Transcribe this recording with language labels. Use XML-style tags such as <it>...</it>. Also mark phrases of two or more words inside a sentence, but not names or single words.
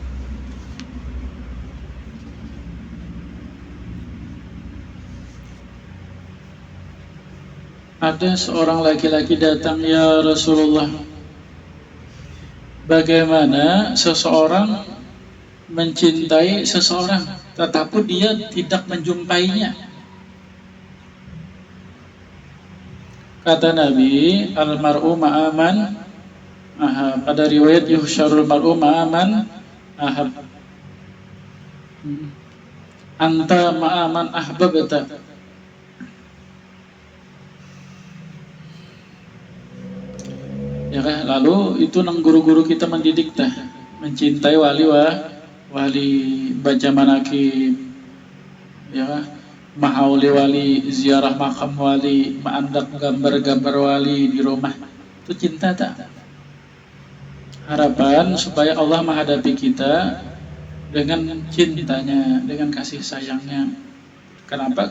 <id>Ada seorang laki-laki datang, ya Rasulullah, bagaimana seseorang mencintai seseorang tetapi dia tidak menjumpainya? Kata Nabi,</id> <ar>المرء مع من أحب.</ar> <id>Pada riwayat</id> <ar>يحشر المرء مع من أحب. أنت مع من أحببت.</ar> <id>Ya kan?</id> <bjn>Lalu itu nang guru-guru kita mendidik tah, mencintai wali baca manakib, ya kan? Mahauli wali, ziarah makam wali, maandak gambar-gambar wali di rumah.</bjn> <id>Itu cinta tak? Harapan supaya Allah menghadapi kita dengan cintanya, dengan kasih sayangnya. Kenapa?</id>